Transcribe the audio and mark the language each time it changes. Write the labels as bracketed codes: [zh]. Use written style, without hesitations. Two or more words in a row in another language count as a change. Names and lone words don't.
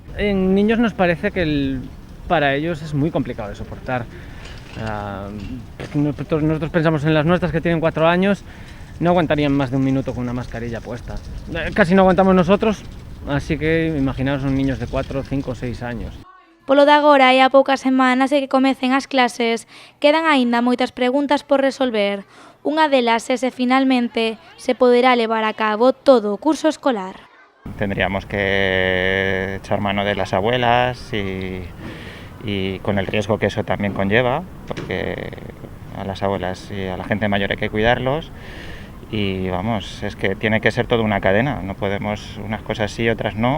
[es] En niños nos parece que para ellos es muy complicado de soportar. Nosotros pensamos en las nuestras que tienen 4 años, no aguantarían más de un minuto con una mascarilla puesta. Casi no aguantamos nosotros, así que imaginaos unos niños de 4, 5, 6 años. [gl] Polo de agora e a poucas semanas de que comecen as clases, quedan aínda moitas preguntas por resolver. Unha delas é se finalmente se poderá levar a cabo todo o curso escolar. [es] Tendríamos que echar mano de las abuelas y con el riesgo que eso también conlleva, porque a las abuelas y a la gente mayor hay que cuidarlos y vamos, es que tiene que ser toda una cadena, no podemos unas cosas sí, otras no.